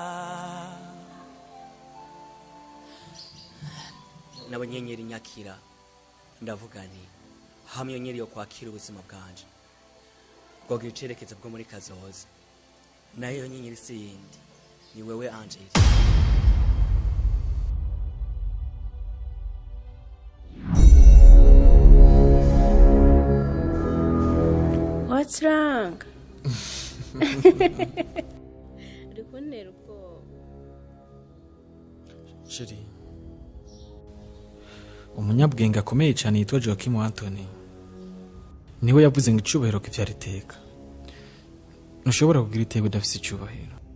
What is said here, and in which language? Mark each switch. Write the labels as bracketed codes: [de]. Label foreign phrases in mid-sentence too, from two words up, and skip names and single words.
[rn] n'abanyenyeri nyakira ndavuga nti hamwe nyenyeri yo kwakira ubuzima bwanje bwogira icerekezo bwo muri kazoza nayo nyenyeri si yindi ni wewe Angel. [en] What's wrong? [rn] Uri kuntera ubwoba. Sheri, umunyabwenge akomeye cyane yitwa Joachim Anthony niwe yavuze ngo icubahiro kivyara iteka. Ntushobora kugira iteka udafise icubahiro.